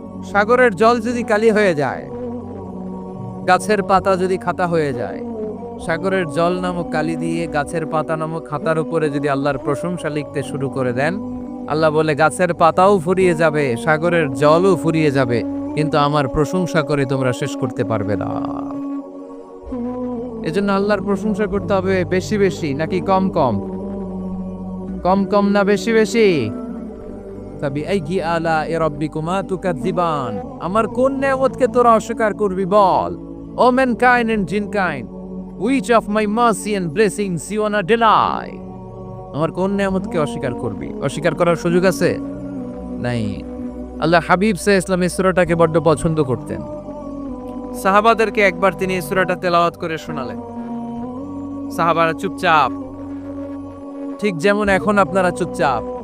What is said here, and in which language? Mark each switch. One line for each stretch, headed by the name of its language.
Bangla: সাগরের জল যদি কালি হয়ে যায়, গাছের পাতা যদি খাতা হয়ে যায়, সাগরের জল নামক কালি দিয়ে গাছের পাতা নামক খাতার উপরে যদি আল্লাহর প্রশংসা লিখতে শুরু করে দেন, আল্লাহ বলে গাছের পাতাও ফুরিয়ে যাবে, সাগরের জলও ফুরিয়ে যাবে, কিন্তু আমার প্রশংসা করে তোমরা শেষ করতে পারবে না। এজন্য আল্লাহর প্রশংসা করতে হবে বেশি বেশি নাকি কম কম? কম কম না বেশি বেশি?
Arabic: ফাবিআইয়ি আলাই রাব্বিকুমা তুকাযযিবান,
Bangla: আমার কোন নেয়ামতকে তোরা অস্বীকার করবি বল?
English: O mankind and jinnkind, which of my mercy and blessings you wanna deny?
Bangla: আমার কোন নেয়ামতকে অস্বীকার করবি? অস্বীকার করার সুযোগ আছে? নাই। আল্লাহ হাবিব সাল্লাল্লাহু আলাইহি ওয়াসাল্লাম এই সূরাটাকে বড্ড পছন্দ করতেন। সাহাবাদেরকে একবার তিনি এই সূরাটা তেলাওয়াত করে শোনালেন। সাহাবারা চুপচাপ, ঠিক যেমন এখন আপনারা চুপচাপ।